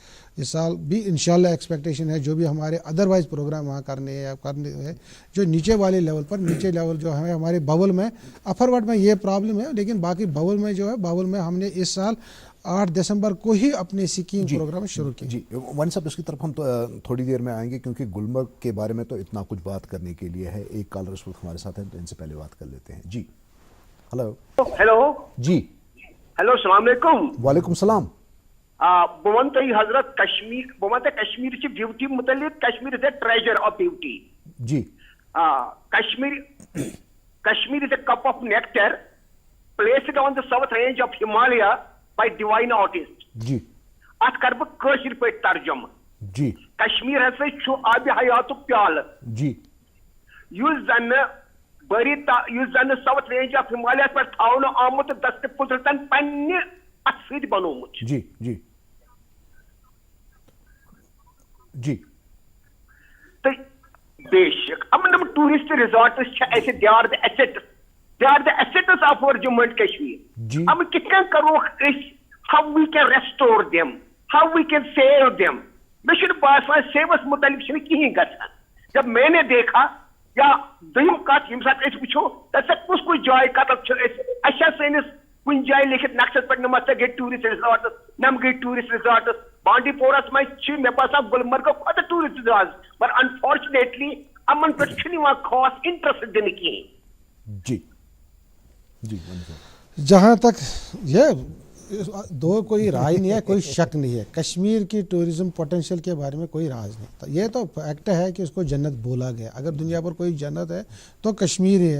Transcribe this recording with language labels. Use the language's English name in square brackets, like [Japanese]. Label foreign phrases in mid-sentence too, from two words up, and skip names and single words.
[Urdu] اس سال بھی انشاءاللہ ایکسپیکٹیشن ہے جو بھی ہمارے ادروائز پروگرام وہاں کرنے ہیں جو نیچے والے لیول پر، نیچے لیول جو ہے ہمارے باول میں، [English] upper ward [Urdu] میں یہ پرابلم ہے، لیکن باقی باول میں جو ہے، باول میں ہم نے اس سال 8 دسمبر کو ہی اپنے سکیم پروگرام شروع کیے. ون صاحب اس کی طرف ہم تو تھوڑی دیر میں آئیں گے کیونکہ گلمرگ کے بارے میں تو اتنا کچھ بات کرنے کے لیے ہے. ایک کالر اس وقت ہمارے ساتھ ہیں تو ان سے پہلے بات کر لیتے ہیں. جی ہیلو جی ہیلو [Arabic] السلام علیکم. وعلیکم السلام. [Kashmiri] بہ ون تھی حضرت کشمیر، بہ ون کشمیر چہ بیوٹی متعلق. [English] Kashmir is a treasure of beauty. [Urdu] جی [English] Kashmir is a cup of nectar placed on the south range of Himalaya by divine artist. [Urdu] جی [Kashmiri] ات کر بہ کٲشِر پٲٹھۍ ترجمہ. [Urdu] جی [Kashmiri] کشمیر ہسا چھُ آبِ حیاتُک پیالہٕ [Urdu] جی [Kashmiri] یُس زن [English] south range of Himalaya [Kashmiri] پہ تھاونہٕ آمُت دست قدرتن پننہِ اتھ سۭتۍ بنومُت. [Urdu] جی جی جی [Kashmiri] تو بے شک یِم [English] tourist resorts [Kashmiri] چھِ اَسہِ [English] they are the assets of our Jammu and Kashmir. [Kashmiri] یِم کِتھ کٔنۍ کروکھ أسۍ [English] how we can restore them, how we can save them. [Kashmiri] مےٚ چھُنہٕ باسان سیوس متعلق چھُنہٕ کِہیٖنۍ گژھان. [Urdu] جب میں نے دیکھا [Kashmiri] یا دوٚیِم کتھ ییٚمہِ ساتہٕ أسۍ وٕچھو تتہِ کُس کُس جاے کتٮ۪تھ چھِ اَسہِ چھا سٲنِس کُنہِ جایہِ لیکھِتھ نقشس پٮ۪ٹھ نمبر گٔے [English] tourist resorts, [Kashmiri] نم گٔے [English] tourist resorts. [Kashmiri] بانڈی پورس منٛز چھِ مےٚ باسان گلمرگو کھۄتہٕ [English] tourist resorts, [Kashmiri] مگر انفارچُنیٹلی یِمن پٮ۪ٹھ چھُنہٕ یِوان خاص انٹرسٹ دِنہٕ کِہیٖنۍ. [Urdu] جی جی جہاں تک یہ دو کوئی رائے نہیں ہے، کوئی شک نہیں ہے، کشمیر کی [English] tourism potential [Urdu] کے بارے میں کوئی راز نہیں تھا. یہ تو فیکٹ ہے کہ اس کو جنت بولا گیا. اگر دنیا پر کوئی جنت ہے تو کشمیر ہی ہے.